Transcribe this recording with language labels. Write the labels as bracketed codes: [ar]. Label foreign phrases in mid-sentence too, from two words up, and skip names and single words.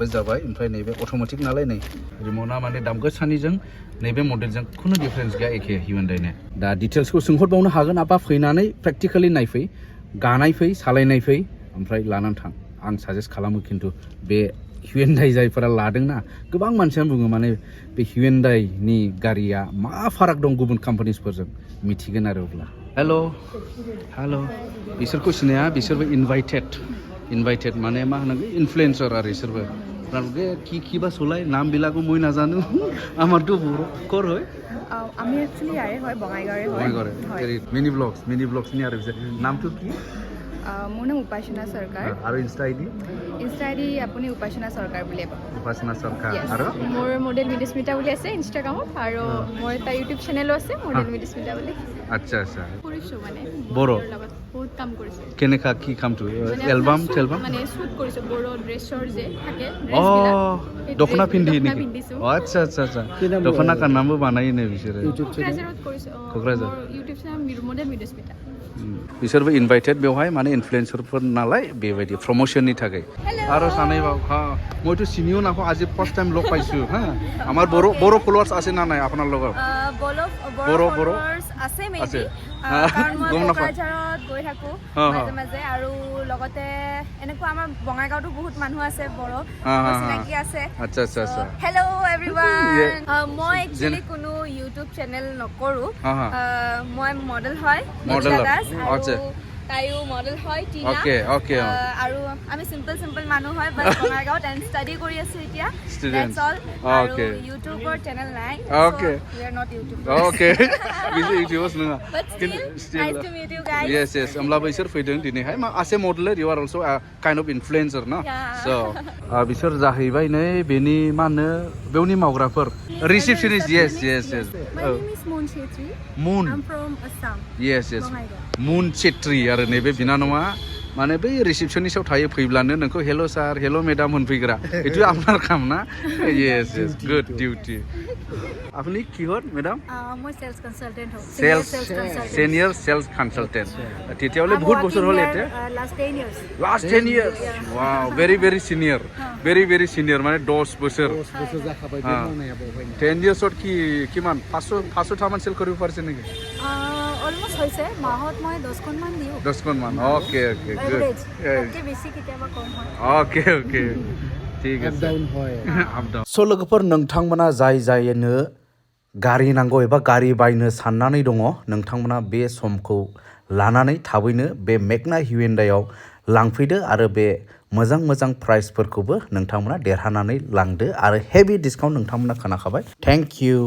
[brx] जाबाय ओमफ्राय नैबे अट'मेटिक नालाय नै रिमटआ माने दाम गोसानिजों नैबे मडेलजों खुनु डिफारेन्स गैया एखे हिउन्डाइनो दा डिटेल्सखौ सोंहरबावनो हागोन आबा फैनानै प्रेक्टिकेलि नायफै गानाय फै सालायनाय फै ओमफ्राय लानानै थां आं साजेस्ट खालामो खिन्थु बे Hyundai जायफोरा लादोंना गोबां मानसियानो बुङो माने बे Hyundai नि गारिया मा फाराग दं गुबुन कम्पानिसफोरजों मिथिगोन आरो अब्ला हेल' बिसोरखौ सिनाया बिसोरबो इनभाइटेड माने मा होनो इनफ्लुएन्सार आरो बिसोरबो [as] আপনালোকে কি বা চলাই নাম বিলাকো মই নাজানো আমাৰটো কৰ হয় আমি একচুয়ালি ইয়াৰে হয় বঙাইগাঁৱৰে হয় [en] mini blogs [as] নি আৰু নামটো কি মোৰ নাম উপাসনা সৰকাৰ আৰু [en] insta ID [as] আপুনি উপাসনা সৰকাৰ বুলি পাব উপাসনা সৰকাৰ আৰু মোৰ মডেল মিডিস্মিতা বুলি আছে ইনষ্টাগ্ৰামত আৰু মোৰ এটা ইউটিউব চেনেলো আছে মডেল মিডিস্মিতা বুলি আচ্ছা কৰিছো মানে বড়ো লগত বহুত কাম কৰিছো কেনেকা কি কামটো এলবাম মানে শুট কৰিছো বড়ো ড্ৰেছৰ যে থাকে দখনা পিন্ধি নেকি আচ্ছা দখনা কাৰ নামও বানাইনে বিচৰে ইউটিউব চেনেলত কৰিছো কোকৰাঝাৰ ইউটিউব চেনেল মডেল মিডিস্মিতা [brx] बिसोरबो इनभाइटेड बेवहाय माने इनफ्लुएन्सारफोर नालाय बेबायदि प्रमोशननि थाखाय आरो सानै बाव हा [as] মইতো চিনিও নাপাওঁ আজি [en] first time [as] লগ পাইছো হা আমাৰ বড়ো ফলোৱাৰ্স আছে না নাই আপোনাৰ লগত বড়ো আছে মেবি কাৰণ মই কোকৰাঝাৰত গৈ থাকো মাজে মাজে আৰু লগতে এনেকুৱা আমাৰ বঙাইগাঁৱতো বহুত মানুহ আছে বড়ো চিনাকি আছে আচ্ছা [en] hello everyone [as] মই একচুয়ালি কোনো [en] YouTube channel [as] নকৰো মই মডেল হয় আচ্ছা তাইও মডেল হয় টিনা ওকে আৰু আমি সিম্পল মানুহ হয় বাট বঙাইগাঁৱত [en] and study [as] কৰি আছো এতিয়া [en] that's all [as] আৰু ইউটিউবৰ চেনেল নাই ওকে [en] we are not YouTubers [brx] ओके बिजि इउटिउबार्स नङा [en] but still nice to meet you guys [brx] yes होमब्लाबो बिसोर फैदों दिनैहाय [en] as a [brx] मडेलर [en] you are also a kind of influencer [brx] ना so बिसोर जाहैबाय नै बेनि मा होनो बेवनि मावग्राफोर रिसेप्शनिस्ट yes [en] my name is Moon Chetri Moon I'm from Assam [brx] yes Moon Chetri आरो नैबे बिनानावा माने बै रिसेप्शनिस्टआव थायो फैब्लानो नोंखौ [en] hello sir hello madam [brx] होनफैग्रा एटु आपनार काम ना yes [en] good duty [as] আপনি কিহত মেডাম মই [en] sales consultant [as] হও [en] senior sales consultant [as] তেতিয়ালে বহুত বছর হল এতে [en] last 10 years wow very senior [as] মানে 10 বছর [brx] जाखाबाय बे मावनाया बहाय [as] 10 ইয়ার্সত কি কিমান 500 মান সেল কৰিব পাৰিছে নেকি অলমোস্ট হৈছে মাহত মই 10 খন মান দিও 10 খন মান ওকে গুড ওকে বেছি কেতিয়াবা কম হয় ओके ঠিক আছে डाउन হয় আপ ডাউন [brx] সো लोगोफोर नोंथांमोना जायनो गारि नांगौ एबा गारि बायनो साननानै दङ नोंथांमोना बे समखौ लानानै थाबैनो बे मेगना हियुन्डाइआव लांफैदो आरो बे मोजां प्राइसफोरखौबो नोंथांमोना देरहानानै लांदो आरो [en] heavy discount [brx] नोंथांमोना खोनाखाबाय [en] thank you